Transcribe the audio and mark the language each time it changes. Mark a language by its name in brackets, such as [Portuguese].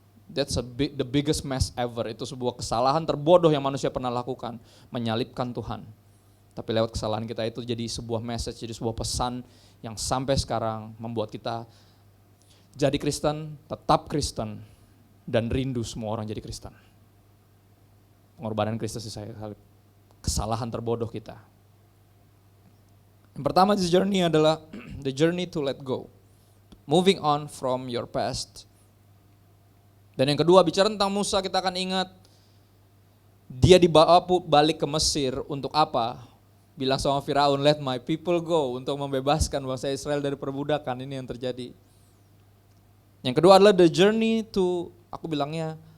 [English] That's the biggest mess ever. [Indonesian] Itu sebuah kesalahan terbodoh yang manusia pernah lakukan. Menyalibkan Tuhan. Tapi lewat kesalahan kita itu jadi sebuah message, jadi sebuah pesan yang sampai sekarang membuat kita jadi Kristen, tetap Kristen, dan rindu semua orang jadi Kristen. Pengorbanan Kristus di saya, kesalahan terbodoh kita. Yang pertama di journey adalah [English] the journey to let go. Moving on from your past. [Indonesian] Dan yang kedua, bicara tentang Musa, kita akan ingat dia dibawa balik ke Mesir untuk apa? Bilang sama Firaun, [English] let my people go, [Indonesian] untuk membebaskan bangsa Israel dari perbudakan. Ini yang terjadi. Yang kedua adalah [English] the journey to, [Indonesian] aku bilangnya